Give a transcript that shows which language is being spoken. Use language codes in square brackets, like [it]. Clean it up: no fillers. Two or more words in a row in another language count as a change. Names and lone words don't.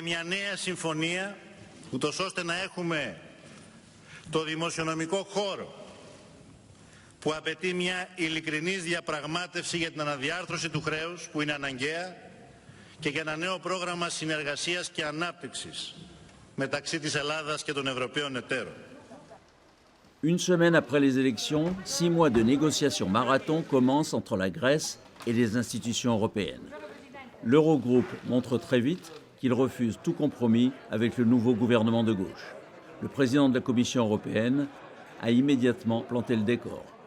[el] μια νέα συμφωνία, ούτως ώστε να έχουμε το δημοσιονομικό χώρο που απαιτεί μια ειλικρινής διαπραγμάτευση για την αναδιάρθρωση του χρέους που είναι αναγκαία και για ένα νέο πρόγραμμα συνεργασίας και ανάπτυξης μεταξύ της Ελλάδας και των Ευρωπαίων εταίρων. [fr] Une semaine après les élections, 6 mois de négociations marathon commencent entre la Grèce et les institutions européennes. L'Eurogroupe montre très vite qu'il refuse tout compromis avec le nouveau gouvernement de gauche. Le président de la Commission européenne a immédiatement planté le décor.